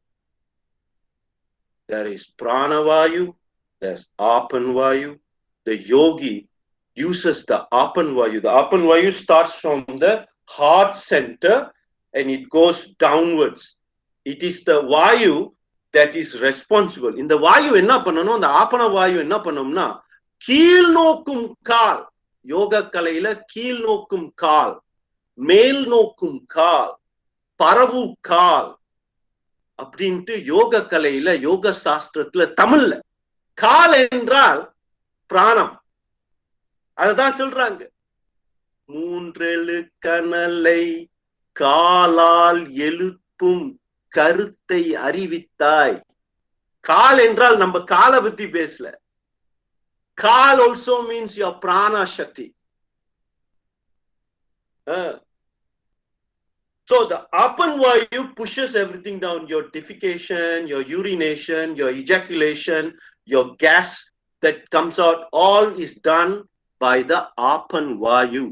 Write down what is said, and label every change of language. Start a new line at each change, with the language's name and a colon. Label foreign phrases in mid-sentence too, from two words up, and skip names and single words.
English: There is Prana Vayu, there's Apan Vayu. The yogi uses the Apan Vayu. The Apan Vayu starts from the heart center and it goes downwards. It is the Vayu that is responsible. In the
Tamil: Vayu என்ன பண்ணணும், the Apana Vayu என்ன பண்ணும்னா, கீழ் நோக்கும் கால், யோக கலையில கீழ் நோக்கும் கால், மேல் நோக்கும் கால், பரவு கால் அப்படின்ட்டு யோக கலையில, யோக சாஸ்திரத்துல, தமிழ்ல கால் என்றால் பிராணம். அதுதான் சொல்றாங்க. மூன்றெழு கனலை காலால் எழுப்பும் கருத்தை அறிவித்தாய். கால் என்றால் நம்ம காலை பத்தி பேசல.
English: கால் also means your prana shakti. So the Apan Vayu pushes everything down, your defecation, your urination, your ejaculation, your gas that comes out, all is done by the Apan Vayu.